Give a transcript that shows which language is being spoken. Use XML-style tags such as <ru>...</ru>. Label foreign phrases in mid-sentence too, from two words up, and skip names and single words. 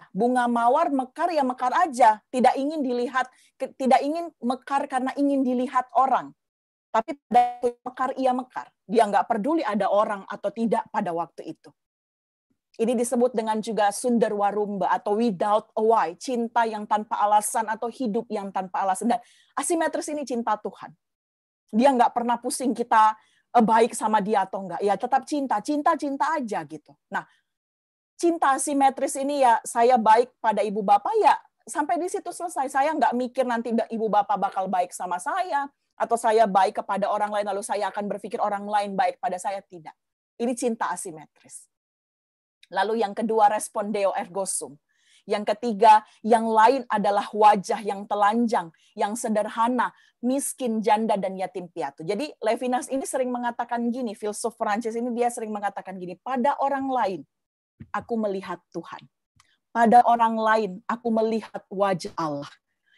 <id>Bunga mawar mekar ya mekar aja. Tidak ingin dilihat, tidak ingin mekar karena ingin dilihat orang. Tapi pada mekar ia mekar. Dia nggak peduli ada orang atau tidak pada waktu itu. Ini disebut dengan juga sundarwarumba atau</id> <en>without a why.</en> <id>Cinta yang tanpa alasan atau hidup yang tanpa alasan. Dan asimetris ini cinta Tuhan. Dia nggak pernah pusing kita baik sama dia atau enggak. Ya tetap cinta aja gitu. Nah, cinta asimetris ini ya saya baik pada ibu bapak ya sampai di situ selesai. Saya nggak mikir nanti ibu bapak bakal baik sama saya atau saya baik kepada orang lain lalu saya akan berpikir orang lain baik pada saya. Tidak. Ini cinta asimetris. Lalu yang kedua</id> <la>respon deo ergo sum.</la> <id>Yang ketiga, yang lain adalah wajah yang telanjang, yang sederhana, miskin, janda, dan yatim piatu. Jadi Levinas ini sering mengatakan gini, filsuf Prancis ini dia sering mengatakan gini, pada orang lain aku melihat Tuhan. Pada orang lain aku melihat wajah Allah.</id>